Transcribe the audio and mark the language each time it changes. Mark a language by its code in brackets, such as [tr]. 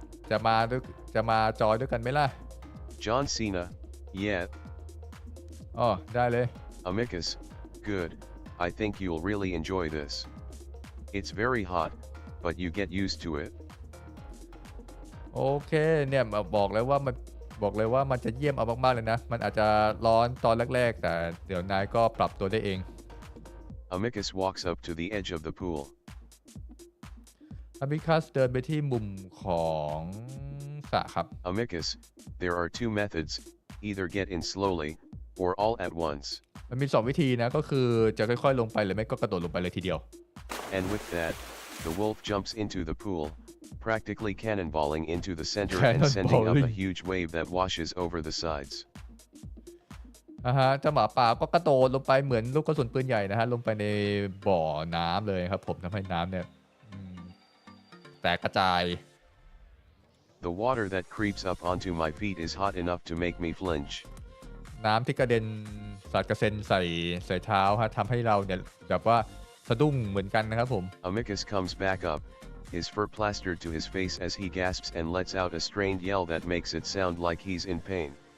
[th] จะมาจอยด้วยกันไหมล่ะ [en] John Cena, yeah. [th] อ๋อได้เลย [en] Amicus, good, I think you'll really enjoy this. It's very hot, but you get used to it. [th] โอเคเนี่ยบอกเลยว่ามันจะเยี่ยมเอามากๆเลยนะมันอาจจะร้อนตอนแรกๆแต่เดี๋ยวนายก็ปรับตัวได้เอง [en] Amicus walks up to the edge of the pool. [th] Amicus เดินไปที่มุมของสระครับ [en] Amicus, there are two methods, either get in slowly, or all at once. [th] มันมี2วิธีนะก็คือจะค่อยๆลงไปหรือไม่ก็กระโดดลงไปเลยทีเดียว [en] And with that, the wolf jumps into the pool, practically cannonballing into the center and sending up a huge wave that washes over the sides. [th] เจ้าหมาป่าก็กระโดดลงไปเหมือนลูกกระสุนปืนใหญ่นะฮะลงไปในบ่อน้ำเลยครับผมทำให้น้ำเนี่ยแตกกระจาย [en] The water that creeps up onto my feet is hot enough to make me flinch. [th] น้ำที่กระเด็นสาดกระเซ็นใส่เท้าฮะทำให้เราเนี่ยแบบว่าสะดุ้งเหมือนกันนะครับผม [en] Amicus comes back up, his fur plastered to his face as he gasps and lets out a strained yell that makes it sound like he's in pain.